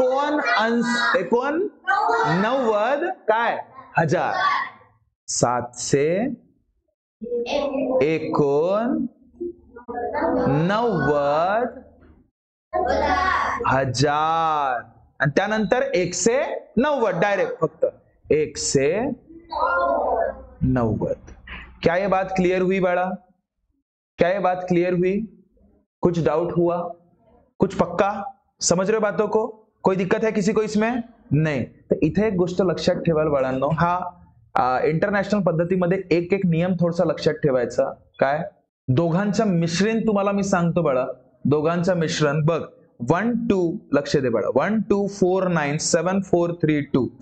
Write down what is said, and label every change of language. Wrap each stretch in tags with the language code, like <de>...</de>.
<mr>789 काय हजार, 789 हजार आणि त्यानंतर 190 डायरेक्ट फक्त 190.</mr> <hi>क्या ये बात क्लियर हुई बाळा? क्या ये बात क्लियर हुई? कुछ डाउट हुआ? कुछ पक्का समझ रहे हो बातों को? कोई दिक्कत है किसी को इसमें?</hi> <mr>नाही. तर इथे एक गोष्ट लक्षात ठेवायला बाळांनो, हा इंटरनॅशनल पद्धतीमध्ये एक एक नियम थोडासा लक्षात ठेवायचा. काय? दोघांचं मिश्रण तुम्हाला मी सांगतो बाळा, दोघांचं मिश्रण बघ. 1 2 लक्ष दे बाळा, 1 2 4 9 7 4 3 2.</mr>